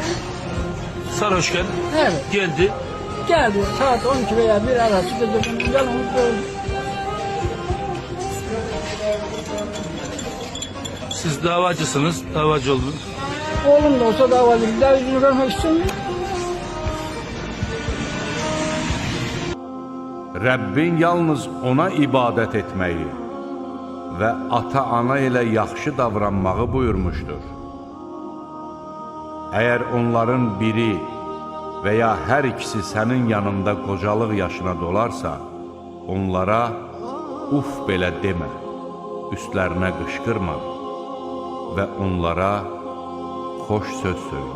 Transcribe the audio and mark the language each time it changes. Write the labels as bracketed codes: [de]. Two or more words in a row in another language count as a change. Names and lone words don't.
[tr] Sarhoşken Evet. geldi. Geldi saat 12 veya 1 arası dedim. Yanımız dövdü. Siz davacısınız. Davacı oldunuz. Oğlum da olsa davacı. Bir daha yüzünü görmek istemiyor. [az] Rəbbin yalnız ona ibadət etməyi və ata-ana ilə yaxşı davranmağı buyurmuşdur. Əgər onların biri və ya hər ikisi sənin yanında qocalıq yaşına dolarsa, onlara uf belə demə, üstlərinə qışqırma və onlara xoş söz söylə.